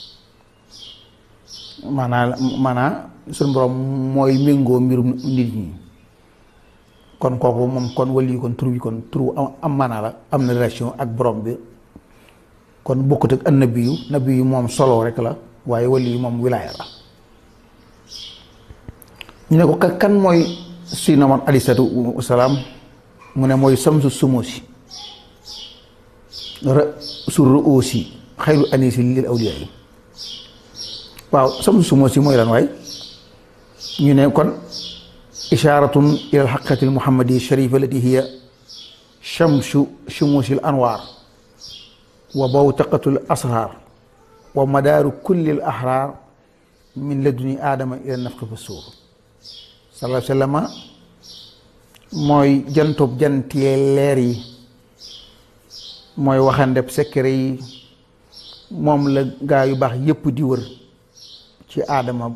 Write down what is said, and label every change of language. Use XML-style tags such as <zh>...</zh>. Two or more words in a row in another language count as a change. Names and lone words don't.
<wo>maanaa suñu borom mooy méngoo mbirum nit ñi kon kooku moom kon waliyu kon turu bi kon turu am maanaa la am na relation ak borom bi kon bokkut ak nabiyu moom solo rek la waaye waliyu moom wilaaya la ñu ne ko kan mooy si na man</wo> <ar>عليه الصلاة والسلام</ar> <wo>mu ne mooy</wo> <ar>شمس شموس</ar> <fr>sur aussi</fr> <ar>خير أنيس للأولياء</ar> <wo>yi waaw</wo> <ar>شمس شموس</ar> <wo>mooy lan waay ñu ne kon</wo> <ar>إشارة إلى الحقيقة المحمدية الشريفة التي هي شمس شموس الأنوار وبوتقة الأسرار ومدار كل الأحرار من لدن آدم إلى نفخ في الصور صلى الله عليه وسلم</ar> <wo>mooy jantub jantee leer yi mooy waxandeb secret yi moom la gaa yu baax yépp di wër ci aadama</wo>